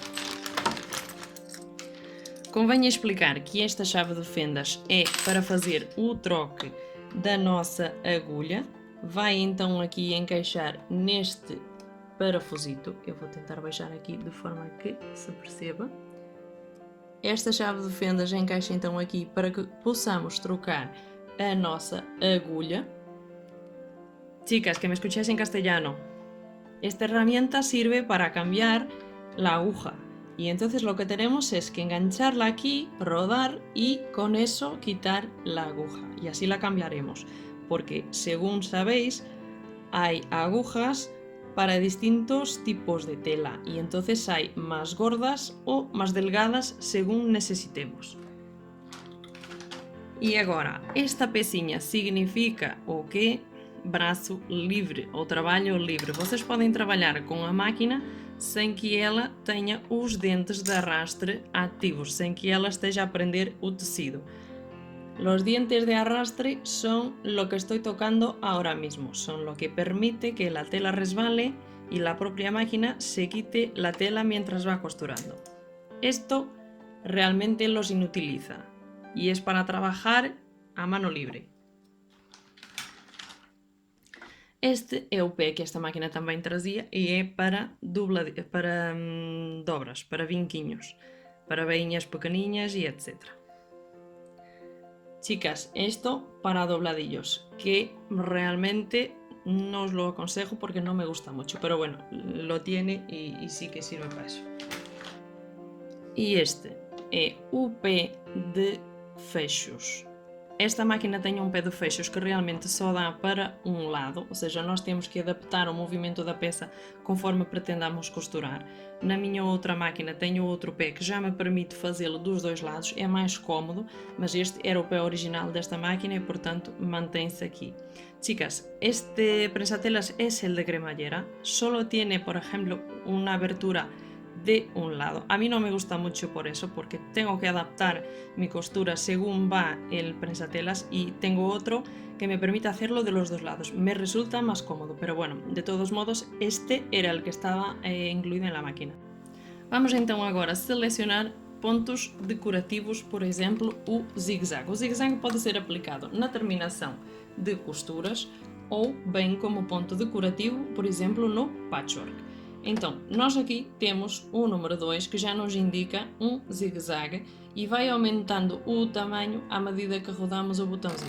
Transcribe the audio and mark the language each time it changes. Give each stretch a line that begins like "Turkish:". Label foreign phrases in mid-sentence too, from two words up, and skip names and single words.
Portuguese: Convém explicar que esta chave de fendas é para fazer o troque da nossa agulha. Vai então aqui encaixar neste parafusito. Eu vou tentar baixar aqui de forma que se perceba. Esta chave de fendas encaixa então aqui para que possamos trocar a nossa agulha.
Spanish: Chicas, que me escucháis en castellano, esta herramienta sirve para cambiar la aguja. Y entonces lo que tenemos es que engancharla aquí, rodar y con eso quitar la aguja. Y así la cambiaremos, porque según sabéis hay agujas para distintos tipos de tela y entonces hay más gordas o más delgadas según necesitemos.
Portuguese: E agora, esta pecinha significa o quê? Braço livre ou trabalho livre. Vocês podem trabalhar com a máquina sem que ela tenha os dentes de arrastre ativos, sem que ela esteja a prender o tecido.
Spanish: Los dientes de arrastre son lo que estoy tocando ahora mismo, son lo que permite que la tela resbale y la propia máquina se quite la tela mientras va costurando. Esto realmente los inutiliza y es para trabajar a mano libre.
Portuguese: Este é o pé que esta máquina também trazia e é para dobras, para vinquinhos, para veinhas
Spanish: pequeñas y etc. Chicas, esto para dobladillos, que realmente no os lo aconsejo porque no me gusta mucho, pero bueno, lo tiene y sí que sirve para eso.
Portuguese: E este é o pé de fechos. Esta máquina tem um pé de fechos que realmente só dá para um lado, ou seja, nós temos que adaptar o movimento da peça conforme pretendamos costurar. Na minha outra máquina tenho outro pé que já me permite fazê-lo dos dois lados, é mais cómodo, mas este era o pé original desta máquina e portanto mantém-se aqui.
Spanish: Chicas, este prensatelas es el de cremallera, solo tiene por ejemplo una abertura de un lado. A mí no me gusta mucho por eso, porque tengo que adaptar mi costura según va el prensatelas y tengo otro que me permite hacerlo de los dos lados. Me resulta más cómodo, pero bueno, de todos modos, este era el que estaba incluído en la máquina.
Portuguese: Vamos então agora a selecionar pontos decorativos, por exemplo, o zigue-zague. O zigue-zague pode ser aplicado na terminação de costuras ou bem como ponto decorativo, por exemplo, no patchwork. Então, nós aqui temos o número 2 que já nos indica um zigue-zague e vai aumentando o tamanho à medida que rodamos o botãozinho.